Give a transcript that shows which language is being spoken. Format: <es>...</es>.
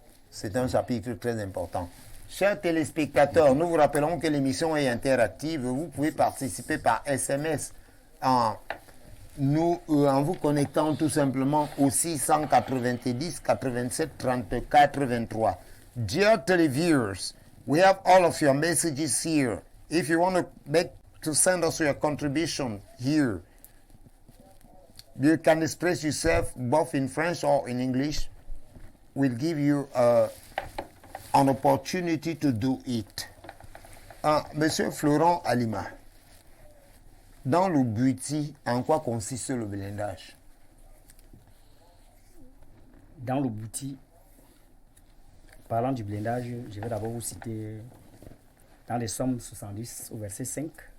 <fr>C'est un chapitre très important. Chers téléspectateurs, nous vous rappelons que l'émission est interactive. Vous pouvez participer par SMS en vous connectant tout simplement au 690 87 34 23.</fr> <en>Dear televiewers, we have all of your messages here. If you want to send us your contribution here, you can express yourself both in French or in English. We'll give you an opportunity to do it.</en> <fr>Monsieur Florent Alima, dans le Bouti, en quoi consiste le blindage? Dans le Bouti, parlant du blindage, je vais d'abord vous citer dans les Psaumes 70 au verset 5.</fr>